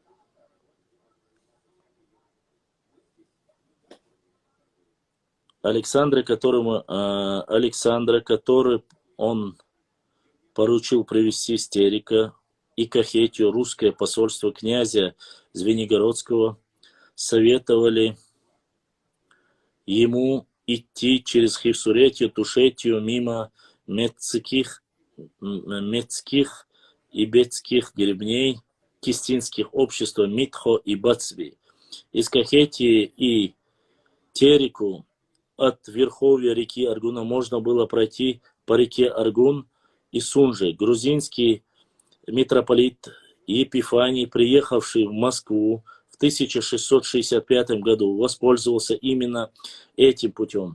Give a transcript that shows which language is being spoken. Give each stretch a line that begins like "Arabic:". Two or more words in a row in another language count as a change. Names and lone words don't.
Russian: Александра, который он поручил привести Стерика и Кахетию, русское посольство князя Звенигородского, советовали ему идти через Хивсуретию, Тушетию, мимо Мецких и Бетских гребней, кистинских обществ Митхо и Бацви. Из Кахетии и Терику от верховья реки Аргуна можно было пройти по реке Аргун и Сунжи. Грузинский митрополит Епифаний, приехавший в Москву в 1665 году, воспользовался именно этим путем.